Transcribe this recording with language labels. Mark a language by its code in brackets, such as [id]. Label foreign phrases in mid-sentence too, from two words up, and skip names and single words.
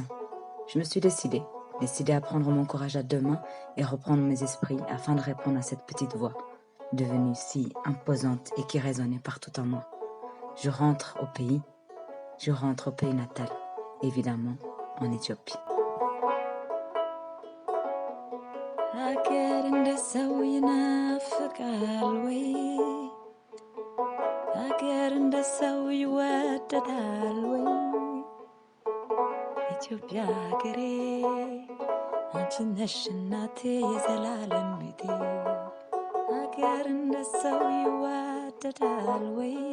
[fr] Je me suis décidée à prendre mon courage à deux mains et reprendre mes esprits afin de répondre à cette petite voix, devenue si imposante et qui résonnait partout en moi. Je rentre au pays natal, évidemment en Éthiopie. [am] ኢትዮጵያ ሀገሬ አንቺ ነሽ እናቴ የዘላለም ቤቴ ሀገር እንደ ሰው ይዋደዳል ወይ